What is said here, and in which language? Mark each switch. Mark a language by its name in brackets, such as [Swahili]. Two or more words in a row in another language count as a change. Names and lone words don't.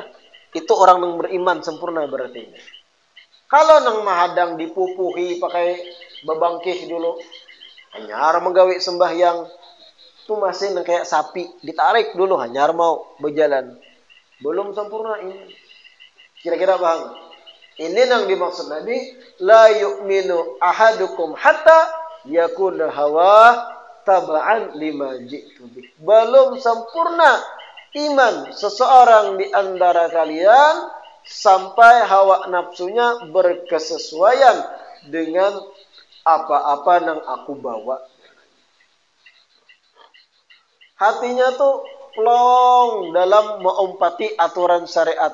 [Banjar] Itu orang yang beriman sempurna berarti. Kalau nang mahadang dipupuhi pakai bebangkih dulu. Hanyar menggawi sembahyang. Itu masih kayak sapi. Ditarik dulu hanyar mau berjalan. Belum sempurna ini. Kira-kira paham? Ini yang dimaksud Nabi, [Arabic] لا يؤمن أحدكم حتى يكون هواه تبعا لما جئت به. [Indonesian] Belum sempurna iman seseorang di antara kalian sampai hawa nafsunya berkesesuaian dengan apa-apa yang aku bawa. Hatinya tuh plong dalam mengumpati aturan syariat.